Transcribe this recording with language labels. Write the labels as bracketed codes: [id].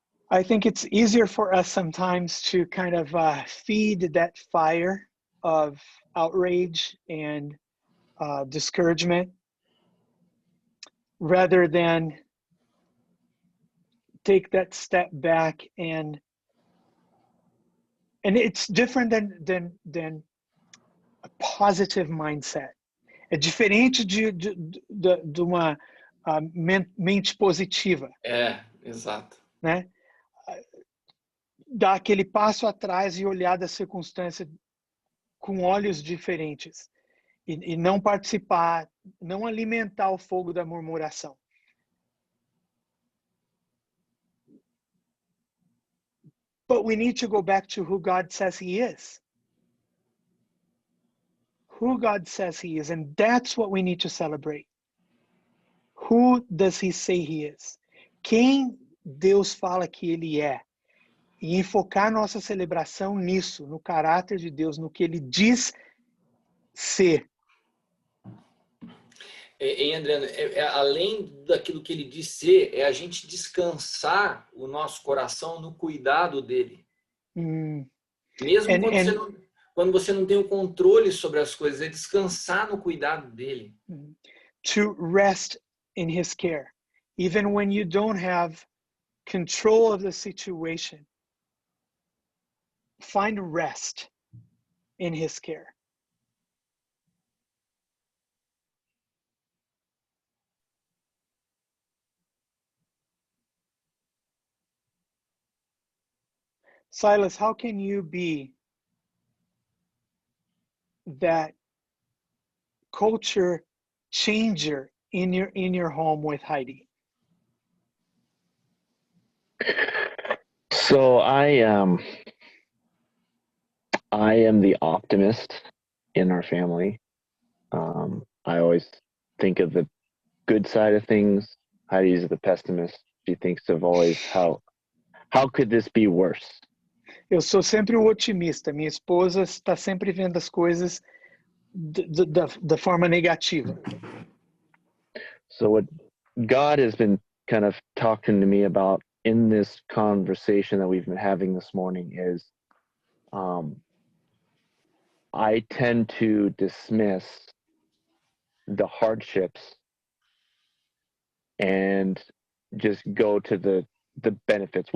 [en] I think it's easier for us sometimes to kind of feed that fire of outrage and discouragement rather than take that step back and it's different than a positive mindset. [pt] É diferente de uma mente positiva. Exato. Né? Dar aquele passo atrás e olhar da circunstância com olhos diferentes e não participar, não alimentar o fogo da murmuração. [en] But we need to go back to who God says He is. Who God says He is, and that's what we need to celebrate. Who does He say He is? [pt] Quem Deus fala que Ele é? E enfocar nossa celebração nisso, no caráter de Deus, no que Ele diz ser. Adriano, além daquilo que Ele diz ser, é a gente descansar o nosso coração no cuidado dele. Mesmo quando você não tem o controle sobre as coisas, é descansar no cuidado dele. [en] To rest in His care, even when you don't have control of the situation. Find rest in His care. Silas, how can you be that culture changer in your home with Heidi? So I am the optimist in our family. I always think of the good side of things. Heidi's the pessimist. She thinks of always how could this be worse? [pt] Eu sou sempre o otimista. Minha esposa está sempre vendo as coisas da forma negativa. [en] So what God has been kind of talking to me about in this conversation that we've been having this morning is I tend to dismiss the hardships and just go to the benefits.